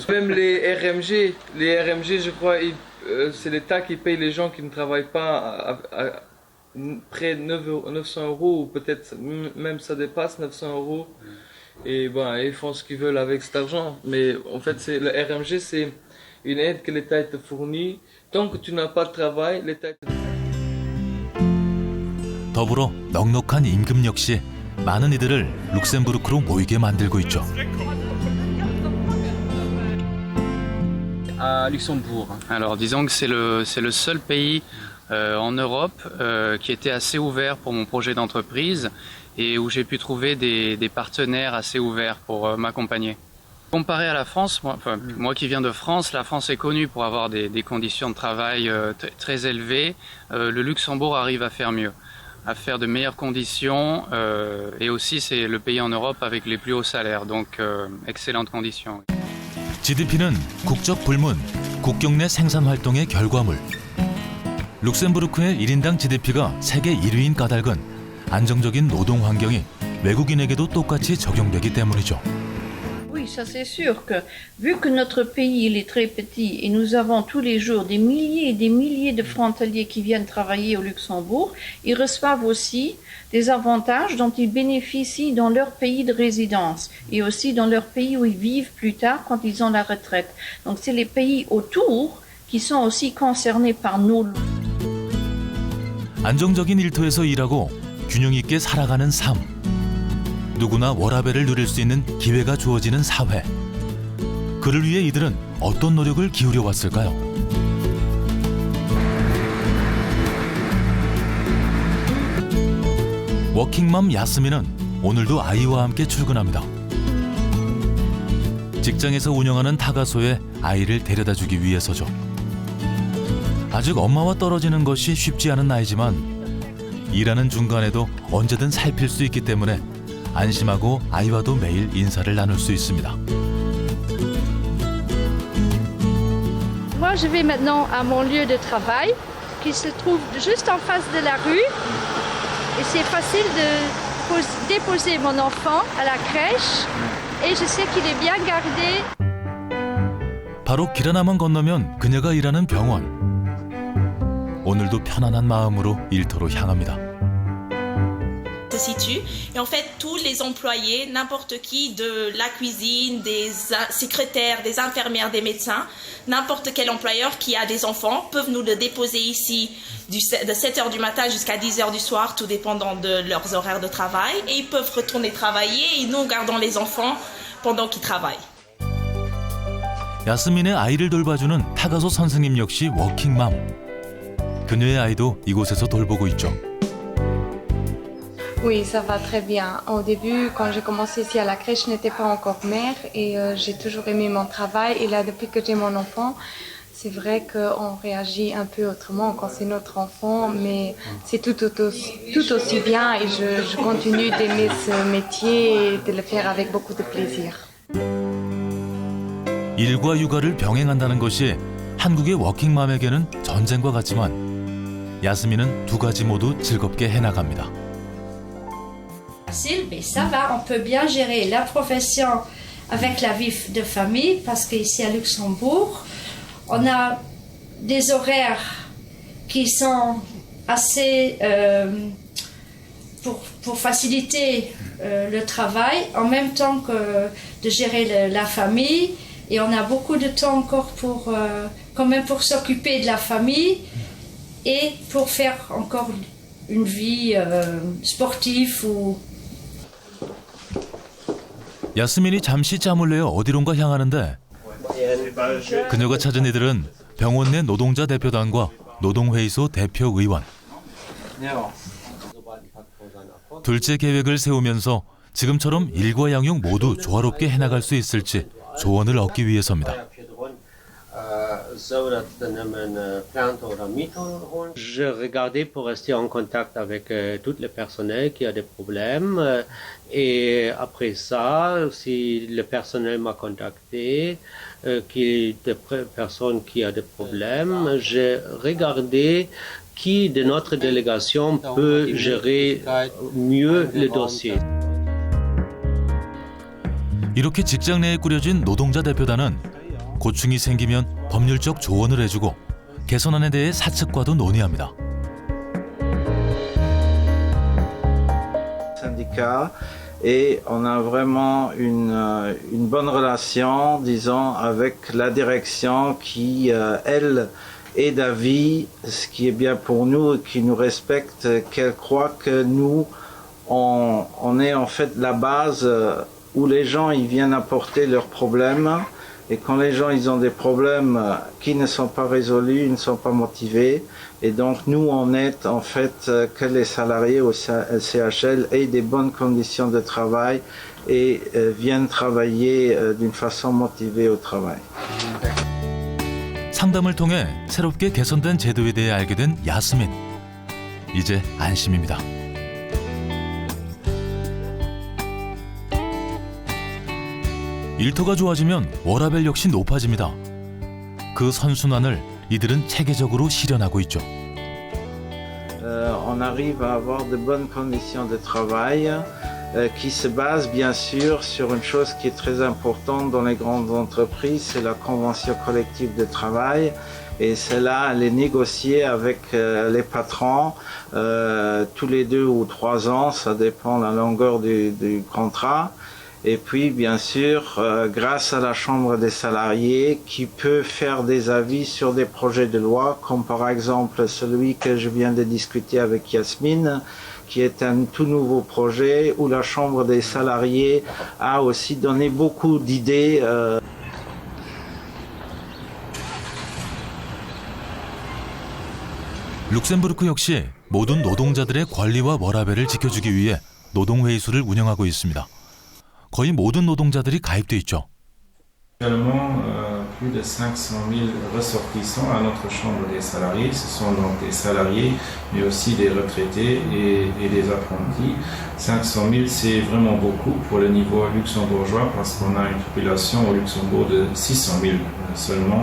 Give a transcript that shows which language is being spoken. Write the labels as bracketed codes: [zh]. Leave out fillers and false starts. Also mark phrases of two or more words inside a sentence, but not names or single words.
[fr] Même les RMG, je crois, c'est l'État qui paye les gens qui ne travaillent pas à près de 900 euros, ou peut-être même ça dépasse 900 euros. Et ils font ce qu'ils veulent avec cet argent. Mais en fait, le RMG, c'est une aide que l'État te fournit. Tant que tu n'as pas de travail, l'État... [ko] 더불어 넉넉한 임금 역시 많은 이들을 룩셈부르크로 모이게 만들고 있죠. [fr] À Luxembourg. Alors disons que c'est le seul pays en Europe qui était assez ouvert pour mon projet d'entreprise et où j'ai pu trouver des partenaires assez ouverts pour m'accompagner. Comparé à la France, moi qui viens de France, la France est connue pour avoir des conditions de travail très élevées. Le Luxembourg arrive à faire mieux, à faire de meilleures conditions et aussi c'est le pays en Europe avec les plus hauts salaires, donc excellentes conditions. [ko] GDP는 국적 불문, 국경 내 생산 활동의 결과물. 룩셈부르크의 1인당 GDP가 세계 1위인 까닭은 안정적인 노동 환경이 외국인에게도 똑같이 적용되기 때문이죠. [fr] Oui, ça c'est sûr que vu que notre pays il est très petit et nous avons tous les jours des milliers et des milliers de frontaliers qui viennent travailler au Luxembourg, ils reçoivent aussi des avantages dont ils bénéficient dans leur pays de résidence et aussi dans leur pays où ils vivent plus tard quand ils ont la retraite. Donc c'est les pays autour qui sont aussi concernés par nos lois. [ko] 안정적인 일터에서 일하고 균형 있게 살아가는 삶. 누구나 워라밸을 누릴 수 있는 기회가 주어지는 사회. 그를 위해 이들은 어떤 노력을 기울여 왔을까요? 워킹맘 야스민은 오늘도 아이와 함께 출근합니다. 직장에서 운영하는 타가소에 아이를 데려다주기 위해서죠. 아직 엄마와 떨어지는 것이 쉽지 않은 나이지만 일하는 중간에도 언제든 살필 수 있기 때문에 안심하고 아이와도 매일 인사를 나눌 수 있습니다. [fr] Moi, je vais maintenant à mon lieu de travail, qui se trouve juste en face de la rue, et c'est facile de déposer mon enfant à la crèche, et je sais qu'il est bien gardé. [ko] 바로 길 하나만 건너면 그녀가 일하는 병원. 오늘도 편안한 마음으로 일터로 향합니다. [fr] Se situe et en fait tous les employés, n'importe qui de la cuisine, des secrétaires, des infirmières, des médecins, n'importe quel employeur qui a des enfants peuvent nous le déposer ici de 7h du matin jusqu'à 10h du soir, tout dépendant de leurs horaires de travail, et ils peuvent retourner travailler et nous gardons les enfants pendant qu'ils travaillent. [ko] 야스민의 아이를 돌봐주는 타가소 선생님 역시 워킹맘. 그녀의 아이도 이곳에서 돌보고 있죠. [fr] Oui, ça va très bien. Au début, quand j'ai commencé ici à la crèche, je n'étais pas encore mère et j'ai toujours aimé mon travail. Et là, depuis que j'ai mon enfant, c'est vrai qu'on réagit un peu autrement quand c'est notre enfant, mais c'est tout aussi bien et je continue d'aimer ce métier et de le faire avec beaucoup de plaisir. [ko] 일과 육아를 병행한다는 것이 한국의 워킹맘에게는 전쟁과 같지만 야스민은 두 가지 모두 즐겁게 해나갑니다. [fr] Mais ça va, on peut bien gérer la profession avec la vie de famille parce qu'ici à Luxembourg, on a des horaires qui sont assez pour faciliter le travail en même temps que de gérer la famille et on a beaucoup de temps encore pour quand même pour s'occuper de la famille et pour faire encore une vie sportive ou [ko] 야스민이 잠시 짬을 내어 어디론가 향하는데 그녀가 찾은 이들은 병원 내 노동자 대표단과 노동회의소 대표의원. 둘째 계획을 세우면서 지금처럼 일과 양육 모두 조화롭게 해나갈 수 있을지 조언을 얻기 위해서입니다. [fr] Je regardais pour rester en contact avec tout le personnel qui a des problèmes et après ça, si le personnel m'a contacté, qui des personnes qui a des problèmes, j'ai regardé qui de notre délégation peut gérer mieux le dossier. [ko] 이렇게 직장 내에 꾸려진 노동자 대표단은 고충이 생기면 법률적 조언을 해주고 개선안에 대해 사측과도 논의합니다. [fr] Syndicat et on a vraiment une bonne relation, disons, avec la direction qui, elle, est d'avis, ce qui est bien pour nous et qui nous respecte, qu'elle croit que nous, on est en fait la base où les gens ils viennent apporter leurs problèmes et quand les gens ils ont des problèmes qui ne sont pas résolus, ils ne sont pas motivés et donc nous on aide en fait que les salariés au CHL aient des bonnes conditions de travail et viennent travailler d'une façon motivée au travail. [ko] 상담을 통해 새롭게 개선된 제도에 대해 알게 된 야스민. 이제 안심입니다. 일터가 좋아지면 워라밸 역시 높아집니다. 그 선순환을 이들은 체계적으로 실현하고 있죠. [fr] On arrive à avoir de bonnes conditions de travail qui se basent bien sûr sur une chose qui est très importante dans les grandes entreprises, c'est la convention collective de travail. Et celle-là, elle est négociée avec les patrons tous les 2 ou 3 ans, ça dépend de la longueur du contrat. Et puis, bien sûr, grâce à la Chambre des salariés qui peut faire des avis sur des projets de loi, comme par exemple celui que je viens de discuter avec Yasmine, qui est un tout nouveau projet où la Chambre des salariés a aussi donné beaucoup d'idées. [ko] 룩셈부르크 역시 모든 노동자들의 권리와 워라밸을 지켜주기 위해 노동회의소를 운영하고 있습니다. 거의 모든 노동자들이 가입돼 있죠. [fr] Actuellement, plus de 500 000 ressortissants à notre chambre des salariés. Ce sont donc des salariés, mais aussi des retraités et des apprentis. 500 000, c'est vraiment beaucoup pour le niveau luxembourgeois parce qu'on a une population au Luxembourg de 600 000 seulement.